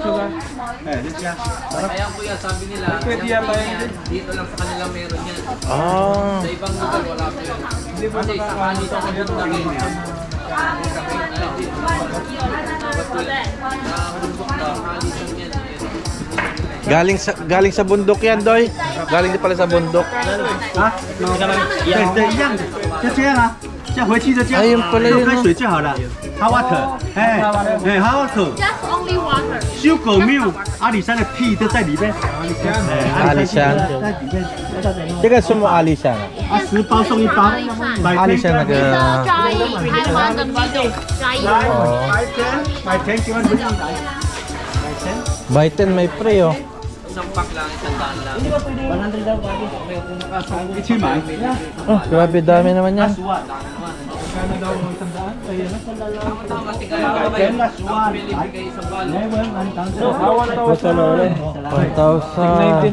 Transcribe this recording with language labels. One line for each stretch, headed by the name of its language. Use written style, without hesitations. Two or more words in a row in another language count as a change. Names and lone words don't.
Filipino: Kaya kuya, sabi nila, dito lang sa kanila meron yan. Oh. Sa ibang lugar wala po yan. Kasi sakali sa kanila namin. Galing sa bundok yan, Doy. Galing din pala sa bundok.
Chinese: 对，一样的，就这样啊。这样回去就这样，哎呦不累用开水就好了。
English: Hot water，hot water， Just only water. sugar milk，
Chinese: 阿里山的 tea 都在里面。阿里山在里面。这个什么阿里山啊？ 10包送1包，阿里山那
English: It's
Chinese: 个
English: dry. Taiwan the middle. Dry.
Chinese: 买10几万回去。
English: Buy 10 may free, oh.
Filipino: Isang pack lang, isang daan lang. 100 daw pati.
Chinese: 一起买。
Filipino: Oh, grabe dami naman yan.
Chinese: 10万。 1,000.